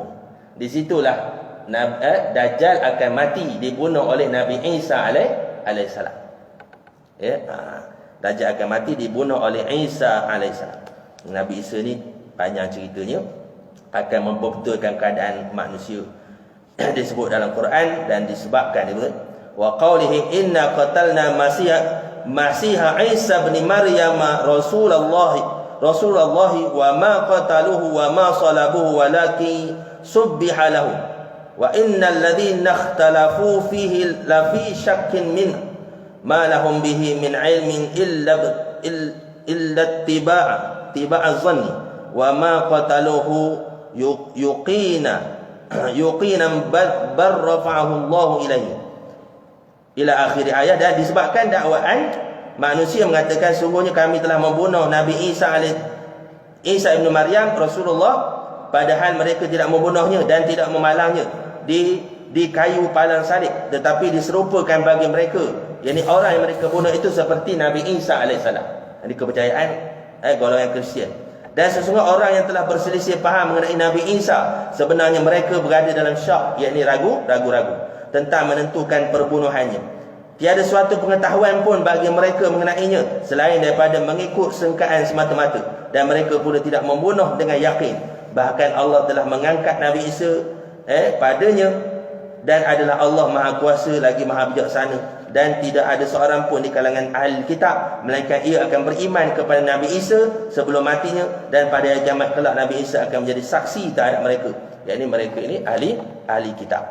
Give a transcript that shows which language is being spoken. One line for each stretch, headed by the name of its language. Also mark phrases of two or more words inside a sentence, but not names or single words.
Malay: Di situlah Dajjal akan mati dibunuh oleh Nabi Isa alaihissalam. Dajjal akan mati dibunuh oleh Isa alaihissalam. Nabi Isa ni panjang ceritanya, akan membetulkan keadaan manusia. Disebut dalam Quran dan disebabkan itu
Arabic: وقولهم إنا قتلنا المسيح عيسى بن مريم رسول الله وما قتلوه وما صلبوه ولكن شبه له وإن الذين اختلفوا فيه لفي شك من ما لهم به من علم إلا اتباع الظن وما قتلوه يقينا بل رفعه الله إليه إلى آخر الآية.
Malay: Dan disebabkan dakwaan manusia mengatakan sungguhnya kami telah membunuh Nabi Isa Ibn Maryam Rasulullah, padahal mereka tidak membunuhnya dan tidak memalangnya di kayu palang salib, tetapi diserupakan bagi mereka, yakni orang yang mereka bunuh itu seperti Nabi Isa alaihissalam. Ini kepercayaan golongan Kristian. Dan sesungguhnya orang yang telah berselisih faham mengenai Nabi Isa, sebenarnya mereka berada dalam syak, yakni ragu-ragu tentang menentukan perbunuhannya. Tiada suatu pengetahuan pun bagi mereka mengenainya selain daripada mengikut sangkaan semata-mata, dan mereka pula tidak membunuh dengan yakin. Bahkan Allah telah mengangkat Nabi Isa padanya, dan adalah Allah Maha Kuasa lagi Maha Bijaksana, dan tidak ada seorang pun di kalangan ahli kitab melainkan ia akan beriman kepada Nabi Isa sebelum matinya, dan pada hari kiamat kelak Nabi Isa akan menjadi saksi terhadap mereka, yakni mereka ini ahli kitab.